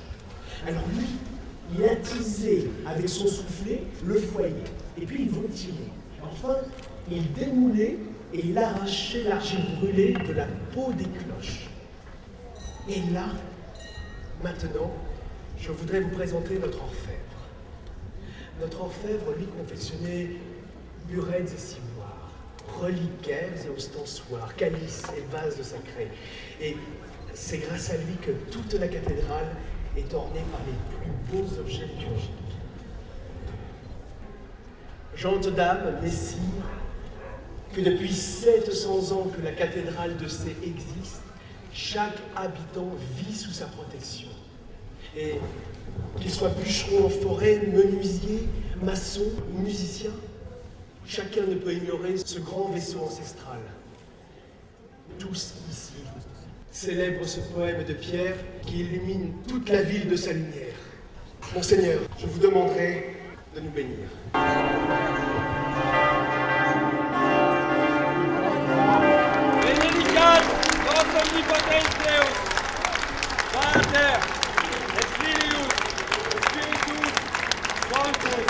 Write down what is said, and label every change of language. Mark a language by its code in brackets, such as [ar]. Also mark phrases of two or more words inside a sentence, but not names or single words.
[fr] Alors lui, il a tisé avec son soufflet le foyer, et puis il ventilait. Enfin, il démoulait et il arrachait l'argile brûlée de la peau des cloches. Et là, maintenant, je voudrais vous présenter notre orfèvre. Notre orfèvre, lui, confectionnait burettes et ciboires, reliquaires et ostensoirs, calices et vases sacrés. Et c'est grâce à lui que toute la cathédrale est ornée par les plus beaux objets liturgiques. Gente Dame, Messie, que depuis 700 ans que la cathédrale de Sées existe, chaque habitant vit sous sa protection. Et qu'il soit bûcheron en forêt, menuisier, maçon ou musicien, chacun ne peut ignorer ce grand vaisseau ancestral. Tous ici, célèbre ce poème de Pierre qui illumine toute la ville de sa lumière. Monseigneur, je vous demanderai de nous bénir. [la] Benedicat, vos omnipotens Deus, Pater, et Filius, et Spiritus Sanctus.